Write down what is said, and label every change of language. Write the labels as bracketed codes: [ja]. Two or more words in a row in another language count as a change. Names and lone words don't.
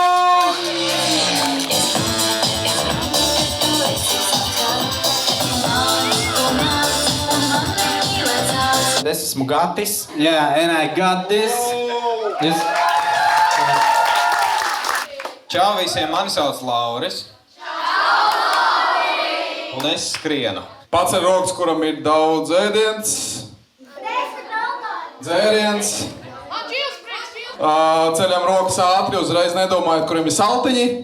[lv] Es esmu Gatis. [en] Yeah, and I got this. [lv] Čau visiem, mani sauc Lauris. Un es skrienu. Pats ir rokas, kuram ir daudz ēdiens. Dzēriens. Ceļam rokas ātri, uzreiz nedomājot, kuriem ir saltiņi.